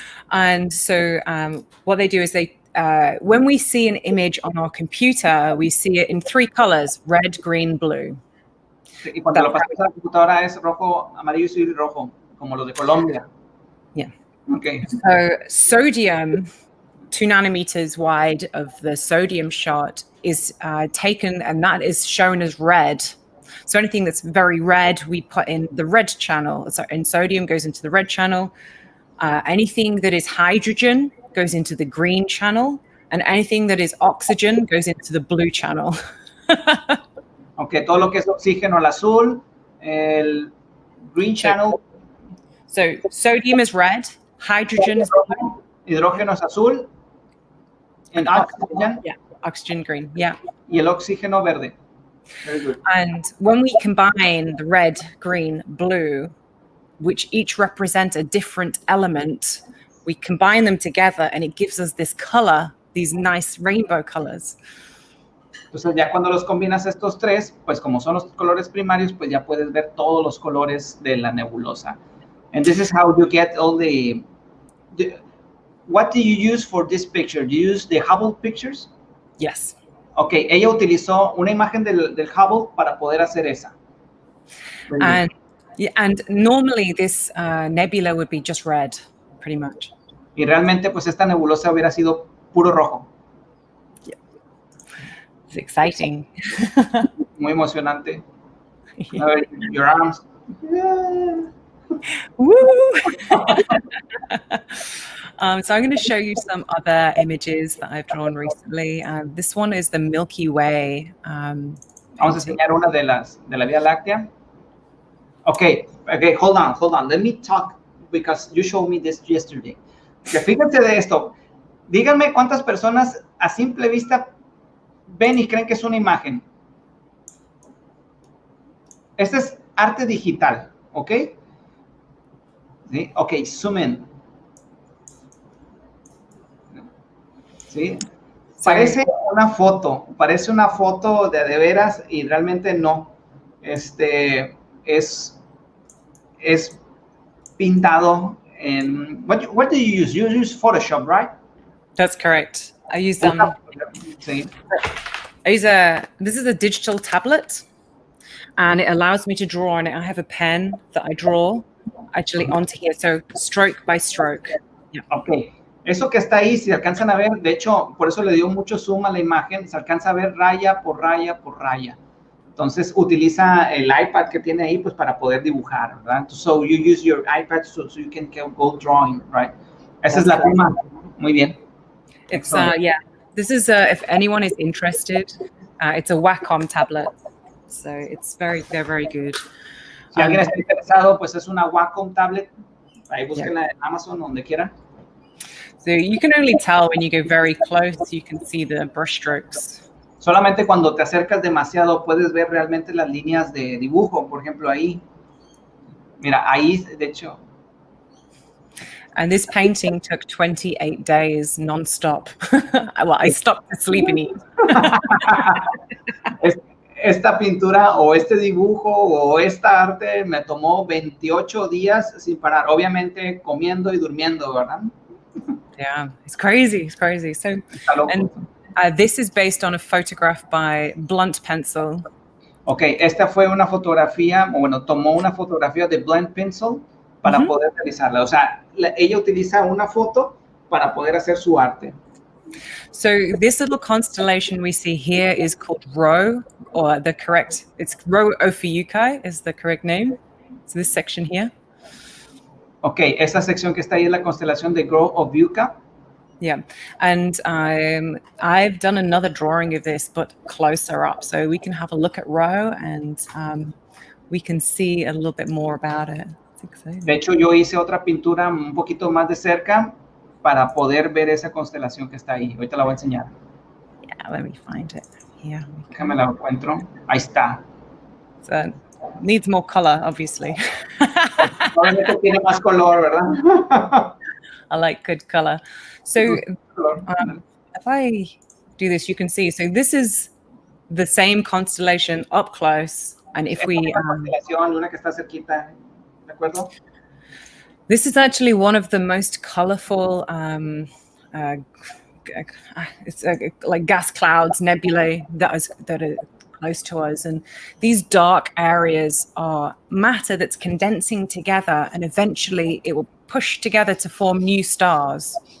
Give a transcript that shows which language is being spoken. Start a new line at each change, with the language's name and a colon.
English: And so what they do is when we see an image on our computer, we see it in 3 colors, red, green, blue.
Spanish: Y cuando lo pasas a la computadora es rojo, amarillo y rojo, como los de Colombia.
English: Yeah. Okay. So sodium 2 nanometers wide of the sodium shot is taken, and that is shown as red. So anything that's very red, we put in the red channel. So in sodium goes into the red channel. Anything that is hydrogen goes into the green channel, and anything that is oxygen goes into the blue channel.
Spanish: Okay, todo lo que es oxígeno al azul, el
English: green channel. So sodium is red, hydrogen is blue.
Spanish: Hidrógeno es azul,
English: and oxygen. Yeah, oxygen green, yeah.
Spanish: Y el oxígeno verde.
English: Very good. And when we combine the red, green, blue, which each represent a different element, we combine them together and it gives us this color, these nice rainbow colors.
Spanish: Entonces ya cuando los combinas estos tres, pues como son los colores primarios, pues ya puedes ver todos los colores de la nebulosa.
English: And this is how you get all the what do you use for this picture? Do you use the Hubble pictures? Yes.
Spanish: Okay, ella utilizó una imagen del Hubble para poder hacer esa.
English: And normally this nebula would be just red, pretty much.
Spanish: Y realmente pues esta nebulosa hubiera sido puro rojo.
English: Yeah. It's exciting.
Spanish: Muy emocionante.
English: Yeah. Your arms. Yeah. Woo! So I'm going to show you some other images that I've drawn recently. This one is the Milky Way.
Spanish: Vamos a enseñar una de la Vía Láctea.
English: Okay, hold on. Let me talk because you showed me this yesterday.
Spanish: Fíjense de esto. Díganme cuántas personas a simple vista ven y creen que es una imagen. Este es arte digital, ¿ok? ¿Sí? Ok,
English: zoom in.
Spanish: ¿Sí? Parece una foto de veras y realmente no. Es pintado en...
English: What do you use? You use Photoshop, right? That's correct. I use
Spanish: Sí.
English: This is a digital tablet, and it allows me to draw on it. I have a pen that I draw actually onto here, so stroke by stroke. Yeah. Okay.
Spanish: Eso que está ahí, si alcanzan a ver, de hecho, por eso le dio mucho zoom a la imagen, se alcanza a ver raya por raya por raya. Entonces, utiliza el iPad que tiene ahí, pues, para poder dibujar, ¿verdad?
English: So, you use your iPad so you can go drawing, right?
Spanish: Esa es la prima. Muy bien.
English: It's, yeah. This is, if anyone is interested, it's a Wacom tablet. So, they're very good.
Spanish: Si alguien está interesado, pues, es una Wacom tablet. Ahí búsquenla en Amazon, donde quiera.
English: So you can only tell when you go very close, you can see the brush strokes.
Spanish: Solamente cuando te acercas demasiado puedes ver realmente las líneas de dibujo, por ejemplo, ahí. Mira, ahí, de hecho.
English: And this painting took 28 days non-stop. Well, I stopped to sleep and eat.
Spanish: Esta pintura o este dibujo o esta arte me tomó 28 días sin parar, obviamente comiendo y durmiendo, ¿verdad?
English: Yeah, it's crazy. So, and this is based on a photograph by blunt pencil.
Spanish: Okay, esta fue una fotografía, bueno, tomó una fotografía de blunt pencil para poder realizarla. O sea, ella utiliza una foto para poder hacer su arte.
English: So this little constellation we see here is called Rho, or it's Rho Ophiuchi is the correct name. So this section here.
Spanish: Okay, esta sección que está ahí es la constelación de Rho Ophiuchi.
English: Yeah, and I've done another drawing of this, but closer up, so we can have a look at Rho and we can see a little bit more about it. It's exciting.
Spanish: De hecho, yo hice otra pintura un poquito más de cerca para poder ver esa constelación que está ahí. Ahorita la voy a enseñar.
English: Yeah, let me find it. Yeah.
Spanish: Déjame la encuentro. Ahí está.
English: So, needs more color, obviously.
Spanish: Obviamente tiene más color, ¿verdad?
English: I like good color. So if I do this, you can see. So this is the same constellation up close. And if we...
Spanish: Una que está cerquita, ¿de acuerdo?
English: This is actually one of the most colorful, it's like gas clouds, nebulae that are close to us. And these dark areas are matter that's condensing together, and eventually it will push together to form new stars.